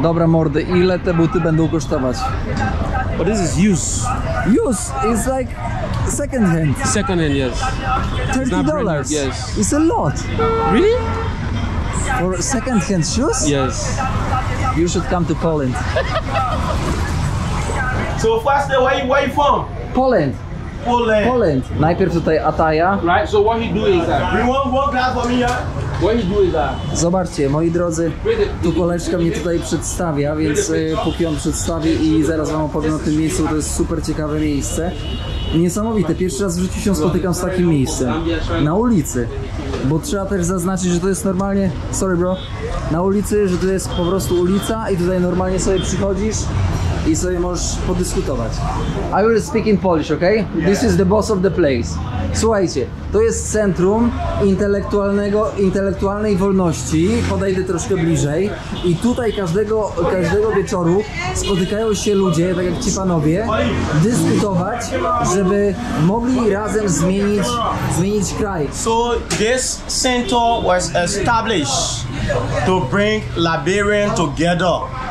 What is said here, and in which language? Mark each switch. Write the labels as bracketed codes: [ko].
[pl] Dobra mordy, ile te buty będą kosztować? [en] But this is used. Used is like second hand. Second hand, yes. $30. Yes. It's a lot. Really? For second hand shoes? Yes. You should come to Poland. So, Foster, where you from? Poland. Poland. [pl] Poland. Najpierw tutaj Ataya. [en] Right. So what he do is that. Bring one glass for me, yeah? What he do is that. [pl] Zobaczcie, moi drodzy, tu koleżka mnie tutaj przedstawia, więc póki on przedstawi i zaraz wam opowiem o tym miejscu, to jest super ciekawe miejsce. Niesamowite, pierwszy raz w życiu się spotykam z takim miejscem. Na ulicy. Bo trzeba też zaznaczyć, że to jest normalnie, [en] sorry bro, [pl] na ulicy, że to jest po prostu ulica i tutaj normalnie sobie przychodzisz i sobie możesz podyskutować. [en] I will speak in Polish, okay? This is the boss of the place. [pl] Słuchajcie, to jest centrum intelektualnej wolności, podejdę troszkę bliżej i tutaj każdego wieczoru spotykają się ludzie, tak jak ci panowie, dyskutować, żeby mogli razem zmienić kraj. [en] So this center was established to bring Liberians together.